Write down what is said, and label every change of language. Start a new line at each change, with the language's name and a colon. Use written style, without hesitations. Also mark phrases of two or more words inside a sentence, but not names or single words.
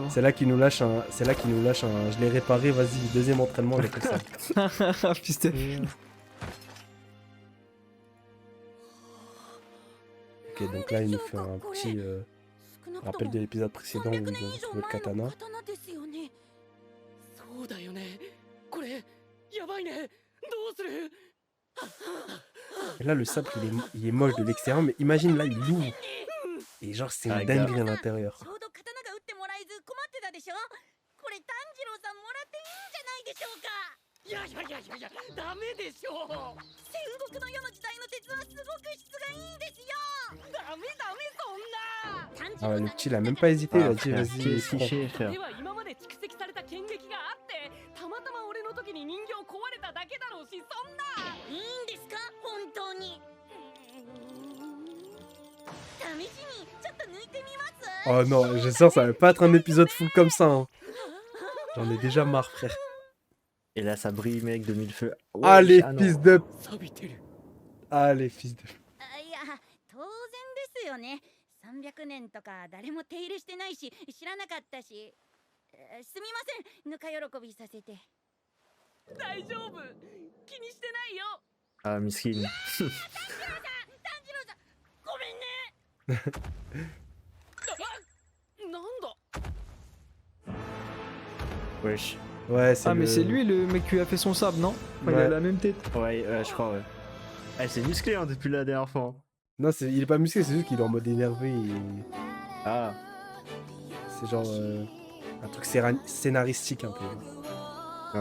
French: C'est là qu'il nous lâche un... C'est là qu'il nous lâche un... Je l'ai réparé, vas-y, deuxième entraînement avec le sabre. Putain. Ok, donc là, il nous fait un petit rappel de l'épisode précédent où ils ont trouvé le katana.
Japanese: そうだよね。これやばいね。どうする？
French: Et là, le sabre, il est moche de l'extérieur, mais imagine là, il l'ouvre. Et genre, c'est Ah, une gars. dinguerie à l'intérieur.
Japanese: ちょうど刀が打ってもらえず困ってたでしょ。これ炭治郎さんもらっていいんじゃないでしょうか。いやいやいやいやいや、ダメでしょう。戦国の世の時代の鉄はすごく質がいいんですよ。ダメダメそんな。炭治
French: Ah ouais,
Japanese: 郎
French: le
Japanese: さん
French: petit, il a même pas hésité, il a dit, frère, vas-y, qu'est-ce prends. qu'il fait, frère?
Japanese: では今まで蓄積された剣撃があってたまたま俺の時に人形壊れただけだろうしそんないいんですか本当に試しにちょっと抜いてみます
French: Oh non, je sens, ça va pas être un épisode fou comme ça. Hein. J'en ai déjà marre, frère. Et là, ça brille, mec, de mille feux. Ouais, Allez, ah non. fils de...
Japanese: 錆びてる
French: Allez, fils de...
Japanese: いや当然ですよね300年とか誰も手入れしてないし知らなかったしすみませんぬか喜びさせて大丈夫気にしてないよ
French: Ah, miskin.
Japanese: 炭治郎さんごめんねなんだ
French: Wesh. Ouais, c'est Ah, le... mais c'est lui le mec qui lui a fait son sabre, non? Enfin, Il Ouais. a la même tête. Ouais, je crois, ouais. Elle s'est musclée hein, depuis la dernière fois. hein. Non, il est pas musclé, c'est juste qu'il est en mode énervé. Et... Ah, C'est genre un truc scénaristique un peu.